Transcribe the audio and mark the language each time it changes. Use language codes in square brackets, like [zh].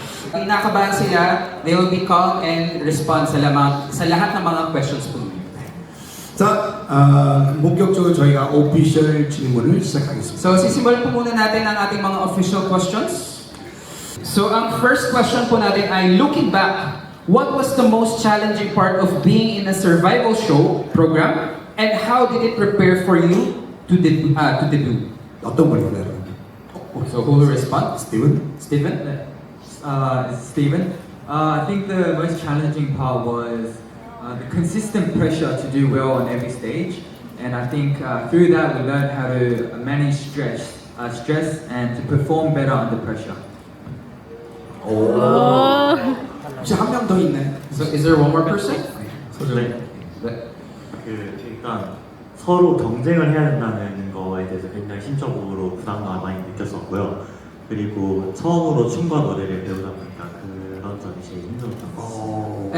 [tl] Kinakabahan sila, [en] they will be calm and respond [tl] sa lahat ng mga questions po. [ko] 자, 본격적으로 저희가 오피셜 질문을 시작하겠습니다. [tl] So, sisimulan po muna natin ang ating mga official questions. [en] So, [tl] ang first question po natin ay, [en] looking back, what was the most challenging part of being in a survival show program, and how did it prepare for you to debut? [ko] 어떤 분이 그래요? [en] So, who will respond? [ko] 스티븐? [en] Steven? Steven. I think the most challenging part was the consistent pressure to do well on every stage, and I think through that we learned how to manage stress and to perform better under pressure. [ko] 혹시 한 명 더 있나요? [en] So, is there one more person? [ko] 네. 네. 일단 서로 경쟁을 해야 된다는 거에 대해서 굉장히 심적으로 부담감을 많이 느꼈었고요. 그리고 처음으로 춤과 노래를 배우다 보니까 그런 점이 제일 힘들었던 것 같습니다.